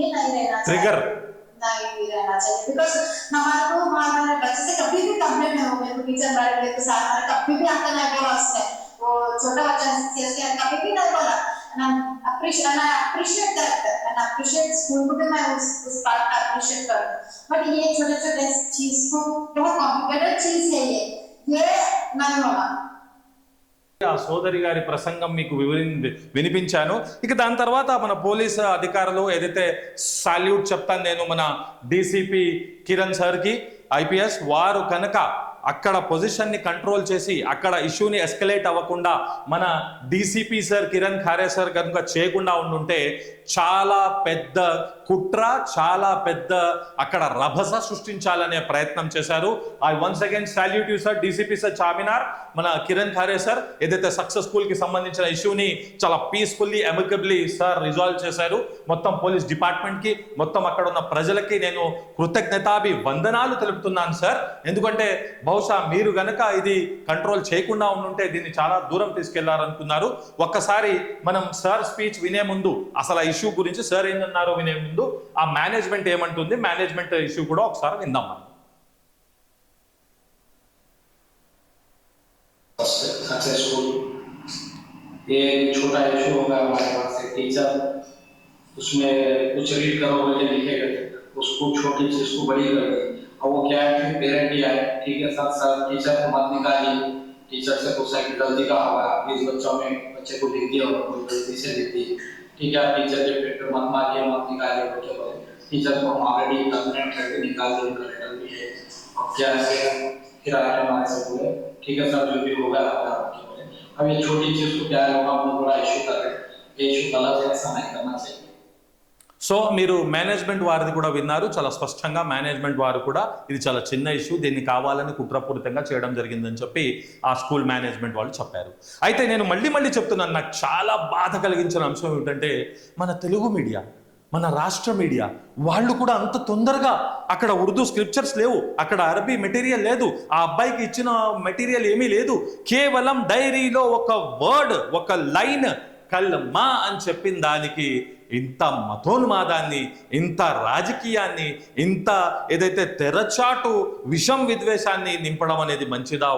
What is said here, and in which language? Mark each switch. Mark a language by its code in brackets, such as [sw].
[hi] ये नहीं रहना चाहिए, ट्रिगर नहीं रहना चाहिए। बिकॉज हमारे बच्चे से कभी भी कंप्लेंट नहीं हो, मेरे को टीचर बैठे के साथ मैंने कभी भी आकर नहीं बोला उसने, वो छोटा बच्चा कभी भी नहीं बोला। [en] I appreciate that and appreciate [hi] school को भी मैं उस बात का appreciate करता हूँ। बट ये छोटे छोटे चीज को बहुत कॉम्प्लिकेटेड चीज है, ये नहीं होना। [te] ఆ సోదరి గారి ప్రసంగం మీకు వినిపించాను. ఇక దాని తర్వాత మన పోలీసు అధికారులు ఏదైతే సాల్యూట్ చెప్తాను నేను మన డీసీపీ కిరణ్ సార్కి ఐపీఎస్, వారు కనుక అక్కడ పొజిషన్ని కంట్రోల్ చేసి అక్కడ ఇష్యూని ఎస్కలేట్ అవ్వకుండా మన డీసీపీ సార్ కిరణ్ ఖారే సార్ కనుక చేయకుండా ఉండుంటే చాలా పెద్ద కుట్ర, చాలా పెద్ద అక్కడ రభస సృష్టించాలనే ప్రయత్నం చేశారు. [en] I once again salute you sir, [te] DCP sir Charminar, మన కిరణ్ ఖారే సార్ ఏదైతే సక్సెస్ఫుల్కి సంబంధించిన ఇష్యూని చాలా పీస్ఫుల్లీ అమికబుల్లీ సార్ రిజాల్వ్ చేశారు. మొత్తం పోలీస్ డిపార్ట్మెంట్కి, మొత్తం అక్కడ ఉన్న ప్రజలకి నేను కృతజ్ఞతాభి వందనాలు తెలుపుతున్నాను సార్. ఎందుకంటే బహుశా మీరు గనక ఇది కంట్రోల్ చేయకుండా ఉండుంటే దీన్ని చాలా దూరం తీసుకెళ్లారనుకున్నారు. ఒక్కసారి మనం సార్ స్పీచ్ వినే ముందు అసలు ఆ ఇష్యూ గురించి సార్ ఏంటన్నారో వినే ముందు ఆ మేనేజ్మెంట్ ఏమంటుంది, మేనేజ్మెంట్ ఇష్యూ కూడా ఒకసారి విందాం మనం. [hi] सक्सेसफुल ये छोटा इशू होगा हमारे पास एक टीचर उसमें कुछ रीड करो बोले लिखे गए उसको छोटी चीज को बड़ी कर दी और वो क्या है कि पेरेंट ही आए ठीक है साथ साथ टीचर को मत निकालिए, टीचर से कुछ साइड गलती का होगा प्लीज बच्चों में बच्चे को लिख दिया और कोई गलती से लिख दी ठीक है, टीचर के पेट पे मत मारिए मत निकालिए बच्चे को, टीचर को हम ऑलरेडी कंप्लेंट करके निकाल दिए कलेक्टर भी है और क्या है फिर आए हमारे से बोले ठीक है सर जो भी होगा अब ये छोटी चीज को क्या है हम बड़ा इशू कर रहे हैं, ये इशू गलत है, ऐसा नहीं करना चाहिए. [te] సో మీరు మేనేజ్మెంట్ వారిది కూడా విన్నారు. చాలా స్పష్టంగా మేనేజ్మెంట్ వారు కూడా ఇది చాలా చిన్న ఇష్యూ, దీన్ని కావాలని కుట్రపూరితంగా చేయడం జరిగిందని చెప్పి ఆ స్కూల్ మేనేజ్మెంట్ వాళ్ళు చెప్పారు. అయితే నేను మళ్ళీ చెప్తున్నాను, నాకు చాలా బాధ కలిగించిన అంశం ఏమిటంటే మన తెలుగు మీడియా, మన రాష్ట్ర మీడియా వాళ్ళు కూడా అంత తొందరగా అక్కడ ఉర్దూ స్క్రిప్చర్స్ లేవు, అక్కడ అరబీ మెటీరియల్ లేదు, ఆ అబ్బాయికి ఇచ్చిన మెటీరియల్ ఏమీ లేదు, కేవలం డైరీలో ఒక వర్డ్ ఒక లైన్ కల్మా అని చెప్పిన దానికి ఇంత మతోన్మాదాన్ని, ఇంత రాజకీయాన్ని, ఇంత ఏదైతే తెరచాటు విషం విద్వేషాన్ని నింపడం అనేది మంచిదా?